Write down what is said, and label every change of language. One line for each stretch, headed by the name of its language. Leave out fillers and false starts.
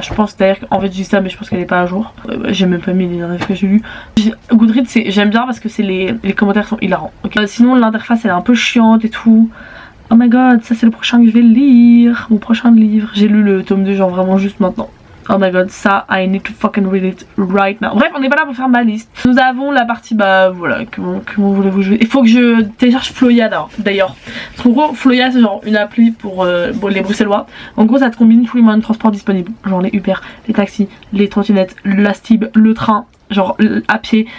French: Je pense d'ailleurs en fait je dis ça mais je pense qu'elle est pas à jour. J'ai même pas mis les livres que j'ai lus. Goodreads j'aime bien parce que c'est les commentaires sont hilarants. Okay. Sinon l'interface elle est un peu chiante et tout.
English: Oh my god,
French: ça c'est le prochain que je vais lire. Mon prochain livre. J'ai lu le tome 2 genre vraiment juste maintenant.
English: Oh my god, ça, I need to fucking read it right now.
French: Bref, on n'est pas là pour faire ma liste. Nous avons la partie, bah voilà, comment voulez-vous jouer. Il faut que je télécharge Floya d'ailleurs. Parce qu'en gros, Floya c'est genre une appli pour les Bruxellois. En gros, ça te combine tous les moyens de transport disponibles. Genre les Uber, les taxis, les trottinettes, la Stib, le train. genre à pied.